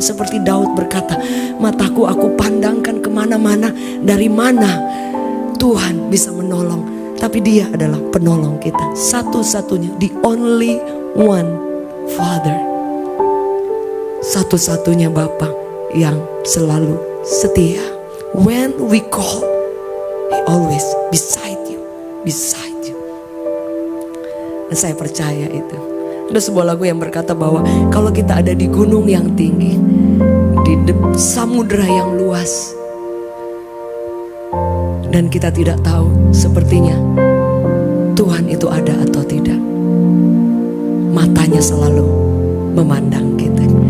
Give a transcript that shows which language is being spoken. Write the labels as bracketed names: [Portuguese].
[Indonesian] Seperti Daud berkata, mataku aku pandangkan kemana-mana, dari mana Tuhan bisa menolong. Tapi Dia adalah penolong kita, satu-satunya, [English] the only one Father, [Indonesian] satu-satunya Bapa yang selalu setia. [English] When we call, He always beside you, beside you. [Indonesian] Dan saya percaya itu. Ada sebuah lagu yang berkata bahwa kalau kita ada di gunung yang tinggi, di samudera yang luas, dan kita tidak tahu sepertinya Tuhan itu ada atau tidak, matanya selalu memandang kita.